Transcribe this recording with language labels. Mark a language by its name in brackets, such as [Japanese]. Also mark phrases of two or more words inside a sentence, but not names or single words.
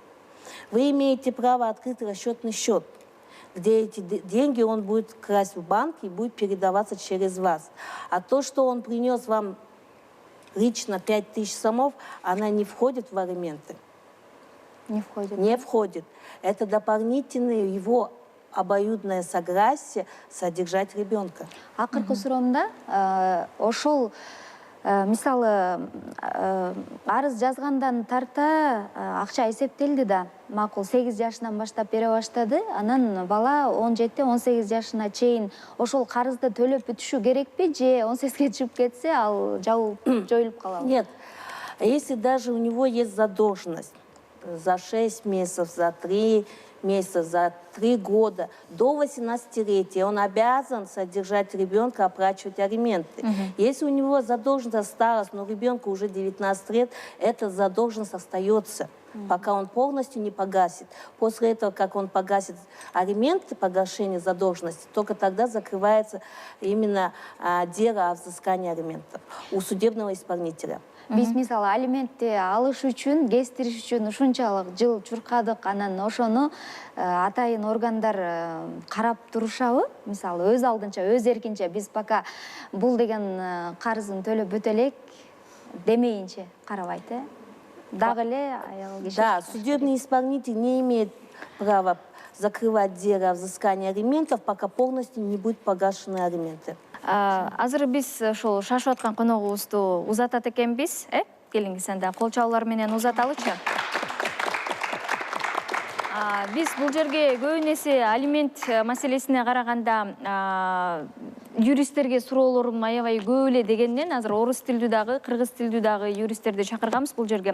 [Russian] Вы имеете право открыть расчетный счет, где эти деньги он будет красть в банке и будет передаваться через вас. А то, что он принес вам лично 5000 сомов, она не входит в алименты. Не входит? Не входит. Это дополнительное его обоюдное согласие содержать ребенка. [Kyrgyz] Акыркы суроомда ошол мисалы арыз жазгандан тарта акча эсептелди да, макул 8 жашынан баштап бере баштады. Анан бала 17-18 жашына чейин ошол карызды төлөп бүтүшү керекпи, же 18ге чыгып кетсе ал жоюлуп калабы? [Russian] Нет. Если даже у него есть задолженность за 6 месяцев, за 3 месяца, за 3 года, до 18-летия он обязан содержать ребенка, оплачивать алименты. Если у него задолженность осталась, но ребенку уже 19 лет, эта задолженность остается, пока он полностью не погасит. После этого, как он погасит алименты, погашение задолженности, только тогда закрывается именно дело о взыскании алиментов у судебного исполнителя. [Kyrgyz] Биз мисалы алиментти алыш үчүн, кестириш үчүн ушунчалык жыл чуркадык, анан ошону атайын органдар карап турушабы? Мисалы өз алдынча, өз эркинче биз пока бул деген карызын төлөп бүтө элек демейинче карабайт, дагы эле аял киши. [Russian] Да, судебный исполнитель не имеет права закрывать дело о взыскании алиментов, пока полностью не будут погашены алименты. [Kyrgyz] Азыр биз ошол шашып аткан коногубузду узатат экенбиз, келиңиз анда кол чабуулар менен узаталычы. Биз бул жерге көбүн эсе алимент маселесине караганда юристтерге суроолорум аябай көп эле дегенден азыр орус тилдүү дагы, кыргыз тилдүү дагы юристтерди чакырганбыз бул жерге.